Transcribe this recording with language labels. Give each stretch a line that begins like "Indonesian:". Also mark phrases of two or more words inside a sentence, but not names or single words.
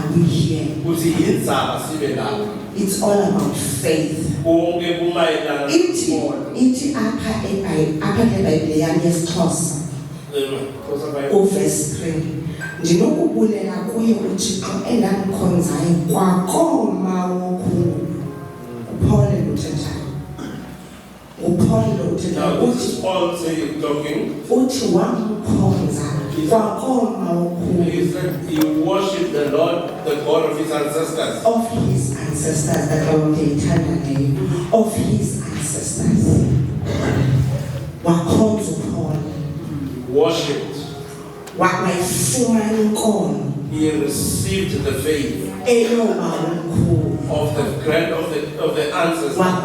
English: we're here.
Xhosa: ukuthi yinzaba sibe lapha.
English: It's all about faith.
Xhosa: Konke kumayelana nokukholwa. Ithi apha eBhayibhile yami yesiXhosa, verse 3. Ndinokubulela kuye uThixo endamkhonzayo kwakoma wokhulu. Paul uthethayo.
English: Now this is Paul saying, talking.
Xhosa: Uthi wamkhonza kwakoma wokhulu.
English: He said he worshipped the Lord, the God of his ancestors. Of his ancestors, that are the eternal name. Of his ancestors. Wakhonza Paul. Worshipped. He received the faith of the ancestors.